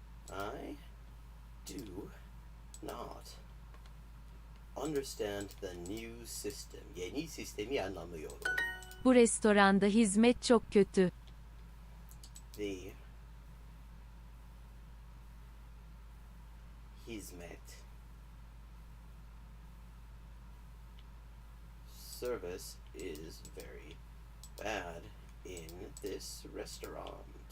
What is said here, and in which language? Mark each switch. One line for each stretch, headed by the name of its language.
English: I do not understand the new system.
Turkish: Yeni sistemi anlamıyorum. Bu restoranda hizmet çok kötü.
English: The hizmet service is very bad in this restaurant.